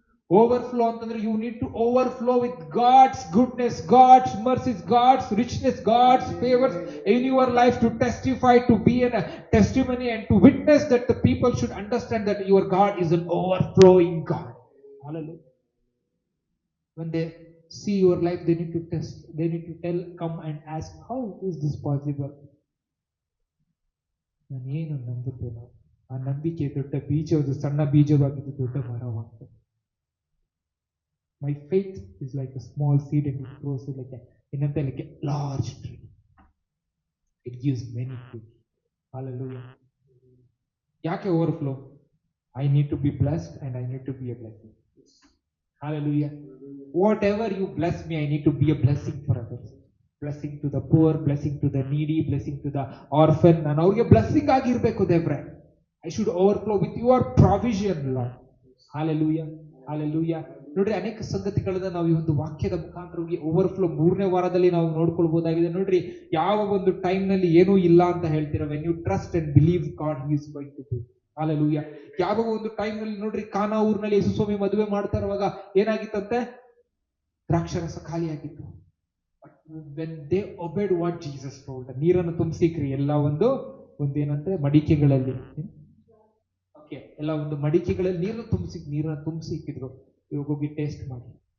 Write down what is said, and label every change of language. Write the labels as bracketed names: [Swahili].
[Kannada] Overflow ಅಂತಂದ್ರೆ [English] You need to overflow with God's goodness, God's mercies, God's richness, God's favours in your life to testify, to be an testimony and to witness that the people should understand that your God is an overflowing God. Hallelujah. When they see your life, they need to test, they need to tell, come and ask, how is this possible? [Kannada] ನಾನು ಏನು ನಂಬುತ್ತೇನೋ ಆ ನಂಬಿಕೆ ದೊಡ್ಡ ಬೀಜವಾದ ಸಣ್ಣ ಬೀಜವಾಗಿದ್ದು ದೊಡ್ಡ ಮರವಾಗ್ತದೆ. [English] My faith is like a small seed and it grows like a large tree. It gives many fruit. Hallelujah. [Kannada] ಯಾಕೆ overflow? [English] I need to be blessed and I need to be a blessing. Hallelujah. Whatever you bless me, I need to be a blessing for others. Blessing to the poor, blessing to the needy, blessing to the orphan. [Kannada] ನಾನು ಅವ್ರಿಗೆ blessing ಆಗಿರ್ಬೇಕು ದೇವ್ರೆ. [English] I should overflow with your provision, Lord. Hallelujah. Hallelujah. [Kannada] ನೋಡ್ರಿ, ಅನೇಕ ಸಂಗತಿಗಳನ್ನ ನಾವು ಈ ಒಂದು ವಾಕ್ಯದ ಮುಖಾಂತರವಾಗಿ ಓವರ್ಫ್ಲೋ 3ನೇ ವಾರದಲ್ಲಿ ನಾವು ನೋಡ್ಕೊಳ್ಬಹುದಾಗಿದೆ. ನೋಡ್ರಿ, ಯಾವ ಒಂದು ಟೈಮ್ ನಲ್ಲಿ ಏನೂ ಇಲ್ಲ ಅಂತ ಹೇಳ್ತೀರಾ, [English] when you trust and believe God, he is going to do. Hallelujah. [Kannada] ಯಾವ ಒಂದು ಟೈಮ್ ನಲ್ಲಿ ನೋಡ್ರಿ, ಕಾನಾ ಊರಿನಲ್ಲಿ ಯೇಸು ಸ್ವಾಮಿ ಮದುವೆ ಮಾಡ್ತಾ ಇರುವಾಗ ಏನಾಗಿತ್ತಂತೆ? ದ್ರಾಕ್ಷರಸ ಖಾಲಿಯಾಗಿತ್ತು. [English] when they obeyed what Jesus told, [Kannada] ನೀರನ್ನು ತುಂಬಿಸಿಕ್ರಿ ಎಲ್ಲ ಒಂದೇನಂತೆ ಮಡಿಕೆಗಳಲ್ಲಿ, ಓಕೆ, ಎಲ್ಲ ಒಂದು ಮಡಿಕೆಗಳಲ್ಲಿ ನೀರನ್ನು ತುಂಬಿಸಿ ಇಕ್ಕಿದ್ರು. ಇವಾಗ ಹೋಗಿ ಟೇಸ್ಟ್ ಮಾಡಿ.